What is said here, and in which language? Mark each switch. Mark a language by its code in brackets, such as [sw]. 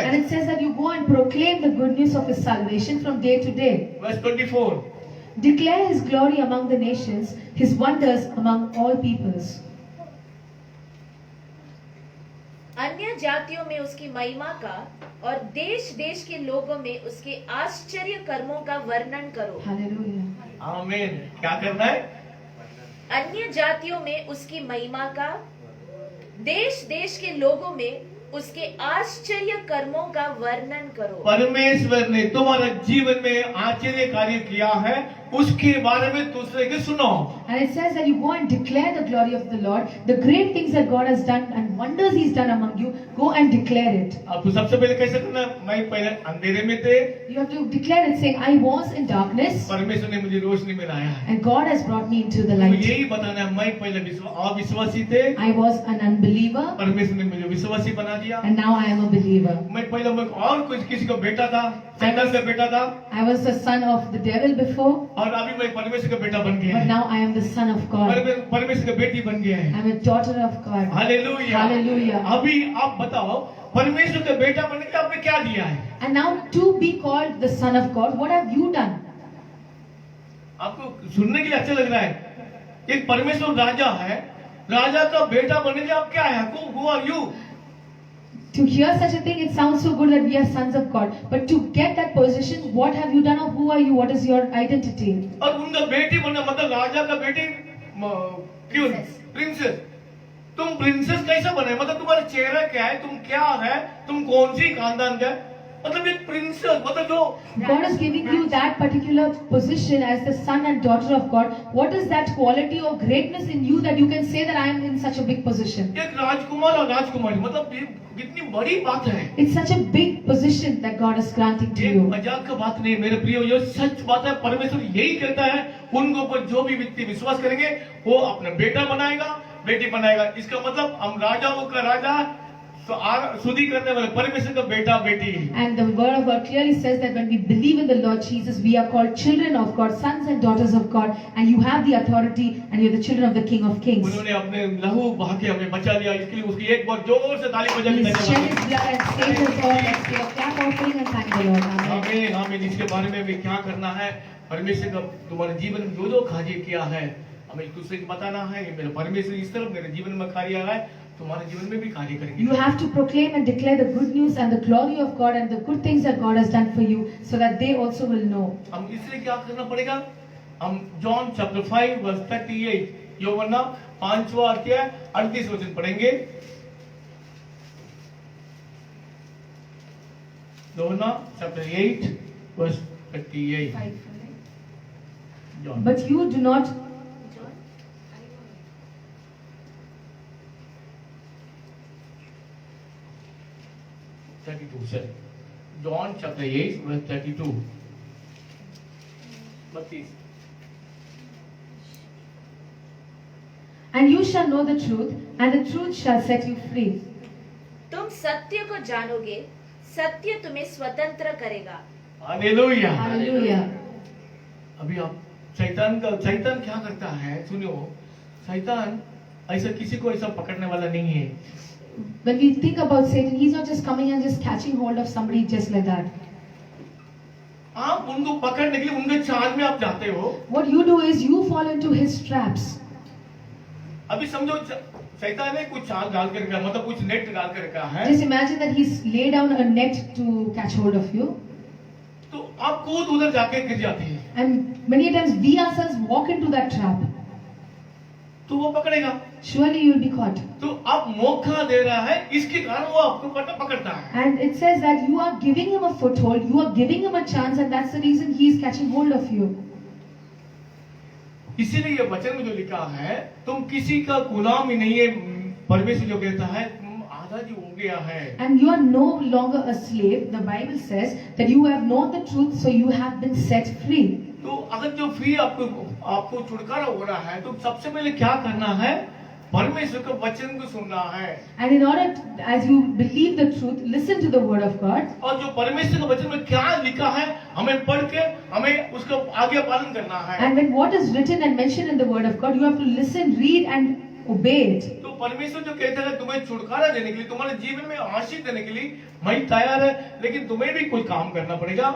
[en] And it says that you go and proclaim the good news of His salvation from day to day. Verse 24 Declare His glory among the nations, His wonders among all peoples. [hi] अन्य जातियों में उसकी महिमा का और देश देश के लोगों में उसके आश्चर्य कर्मों का वर्णन करो। [en] Hallelujah. [hi] आमीन। क्या करना है? अन्य जातियों में उसकी महिमा का, देश देश के लोगों में उसके आश्चर्य कर्मों का वर्णन करो। परमेश्वर ने तुम्हारे जीवन में आश्चर्य कार्य किया है उसके बारे में दूसरे के सुनो। [en] And it says that you go and declare the glory of the Lord, the great things that God has done and wonders He's done among you. Go and declare it. [hi] अब तो सबसे पहले कैसे करना? मैं पहले अंधेरे में थे, [en] You have to declare it, saying, "I was in darkness, [hi] परमेश्वर ने मुझे रोशनी में लाया है। [en] and God has brought me into the [hi] तो [en] light. [hi] यही बताना है, मैं पहले अविश्वासी थे, [en] I was an unbeliever, [hi] परमेश्वर ने मुझे विश्वासी बना दिया। [en] and now I am a believer. [hi] मैं पहले मैं और कुछ किसी का बेटा था, शैतान का बेटा था, [en] I was the son of the devil before, [hi] और अभी मैं परमेश्वर का बेटा बन गया [en] but [hi] है। [en] now I am the son of God. [hi] परमेश्वर का बेटी बन गया है। [en] I am a daughter of God. [hi] Hallelujah. [en] Hallelujah. [hi] अभी आप बताओ परमेश्वर का बेटा बनने के लिए आपने क्या दिया है? [en] And now to be called the son of God, what have you done? [hi] आपको सुनने के लिए अच्छा लग रहा है। एक परमेश्वर राजा है, राजा का बेटा बनने के लिए आप क्या है? [en] Who are you? To hear such a thing, it sounds so good that we are sons of God. But to get that position, what have you done or who are you? What is your identity? [hi] और उनका बेटी बनना मतलब राजा का बेटी क्यों? Princess. तुम princess कैसे बने? मतलब तुम्हारा चेहरा क्या है? तुम क्या है? तुम कौन सी खानदान का है? मतलब एक प्रिंसेस मतलब जो [en] God is giving you that particular position as the son and daughter of God. What is that quality or greatness in you that you can say that I am in such a big position? [hi] एक राजकुमार और राजकुमारी मतलब ये कितनी बड़ी बात है। [en] It's such a big position that God is granting to [hi] ये [en] you. [hi] मजाक का बात नहीं मेरे प्रिय, ये सच बात है। परमेश्वर यही कहता है उनको ऊपर जो भी व्यक्ति विश्वास करेंगे वो अपना बेटा बनाएगा, बेटी बनाएगा। इसका मतलब हम राजाओं का राजा सुधि करने वाले परमेश्वर का बेटा बेटी। [en] And the word of God clearly says that when we believe in the Lord Jesus, we are called children of God, sons and daughters of God, and you have the authority and you're the children of the King of Kings. [hi] उन्होंने अपने लहू बहा के हमें बचा लिया, इसके लिए उसकी एक बार जोर से ताली बजा के [en] He's shed [hi] धन्यवाद। [en] his blood and saved us all. Let's give a clap offering and thank the Lord. Amen. [hi] आमीन आमीन। इसके बारे में भी क्या करना है? परमेश्वर का तुम्हारे जीवन में जो कार्य किया है हमें एक दूसरे को बताना है। ये मेरे परमेश्वर इस तरफ मेरे जीवन में कार्य आ रहा है, तुम्हारे जीवन में भी कार्य करेंगे। [en] You have to proclaim and declare the good news and the glory of God and the good things that God has done for you so that they also will know. [hi] हम इसलिए क्या करना पड़ेगा? हम [en] John chapter 5 verse 38 [hi] यूहन्ना 5वां अध्याय 38 वचन पढ़ेंगे। यूहन्ना [en] Chapter 8 verse 38। John But you do not 32 sir. John chapter 8 verse 32. 32. and you shall know the truth and the truth shall set you free. [hi] तुम सत्य को जानोगे, सत्य तुम्हें स्वतंत्र करेगा। हालेलुया। [en] Hallelujah. [hi] अभी आप शैतान क्या करता है? सुनो, शैतान ऐसा किसी को ऐसा पकड़ने वाला नहीं है। [en] When we think about Satan, he's not just coming and just catching hold of somebody just like that. [hi] आप उनको पकड़ने के लिए उनके चाल में आप जाते हो। [en] What you do is you fall into his traps. [hi] अभी समझो शैतान ने कुछ चाल डाल कर रखा, मतलब कुछ नेट डाल कर रखा है, [en] Just imagine that he's laid down a net to catch hold of you. [hi] तो आप कूद उधर जाके गिर जाते हैं, [en] And many times we ourselves walk into that trap. [hi] तो वो पकड़ेगा। [en] Surely you will be caught. [hi] तो आप मौका दे रहा है, इसके कारण वो आपको पकड़ता है। [en] And it says that you are giving him a foothold, you are giving him a chance, and that's the reason he is catching hold of you. [hi] इसीलिए ये वचन में जो लिखा है, तुम किसी का गुलाम ही नहीं है। परमेश्वर जो कहता है, तुम आज आजादी हो गया है। [en] And you are no longer a slave. The Bible says that you have known the truth, so you have been set free. [hi] तो अगर जो फ्री आपको छुटकारा हो रहा है, तो सबसे पहले क्या करना है? परमेश्वर के वचन को सुनना है। [en] And in order, as you believe the truth, listen to the word of God. [hi] और जो परमेश्वर के वचन में क्या लिखा है, हमें पढ़ के हमें उसका आज्ञा पालन करना है। [en] And when what is written and mentioned in the word of God, you have to listen, read, and obey it. [hi] तो परमेश्वर जो कहता है तुम्हें छुटकारा देने के लिए, तुम्हारे जीवन में आशीष देने के लिए मैं तैयार है, लेकिन तुम्हें भी कोई काम करना पड़ेगा।